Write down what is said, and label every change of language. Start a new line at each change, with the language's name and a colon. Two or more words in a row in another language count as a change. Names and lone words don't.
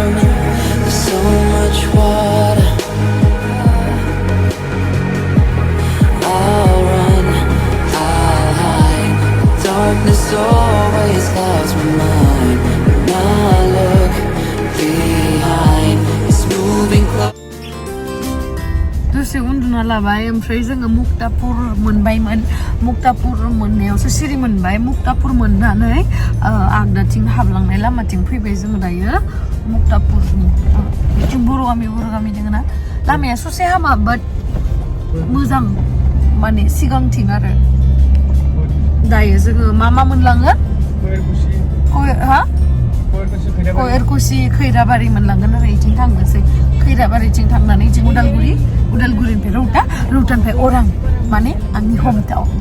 English: There's so much water. Darkness always clouds my mind. When I look behind, it's moving close.
Bodo: दसे उन्दुना लाबाय ओमफ्राय जोङो मुक्तापुर मोनबायमोन मुक्तापुर मोननायावसो सिरि मोनबाय मुक्तापुर मोननानै आगदाथिं हाबलांनाय लामाथिं फैबाय जोङो दायो मुक्तापुरनि बिथिं बर' गामि दोङो ना लामाया ससे हामा बाट मोजां माने सिगांथिं आरो दायो जोङो मा मोनलाङो हा एरकुसि खैराबारि मोनलांगोन आरो इथिं थांनोसै खैराबारिथिं थांनानै जों उदालगुरिनिफ्राय रौतानिफ्राय अरां माने आंनि हम टाउन